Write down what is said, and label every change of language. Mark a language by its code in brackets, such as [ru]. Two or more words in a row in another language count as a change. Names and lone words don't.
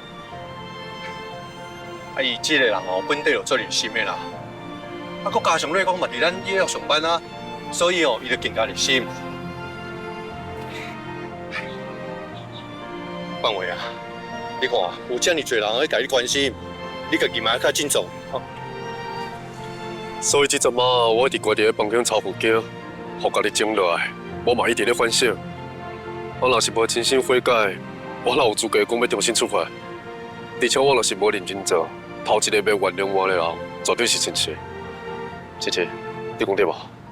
[nan] 啊，伊即个人哦，本地就做热心的啦，啊，佮加上瑞讲嘛伫咱医院上班啊，所以哦，伊就更加热心。范伟啊，你看有遮尔多人在甲你关心，你家己嘛要较慎重。所以即阵啊，我一直关伫咧房间抄附件，互家己静落来，我嘛一直咧反省。我若是无真心悔改，我哪有资格讲要重新出发？而且我若是无认真做，头一个要原谅我的人，绝对是亲戚。姐姐，你讲对无？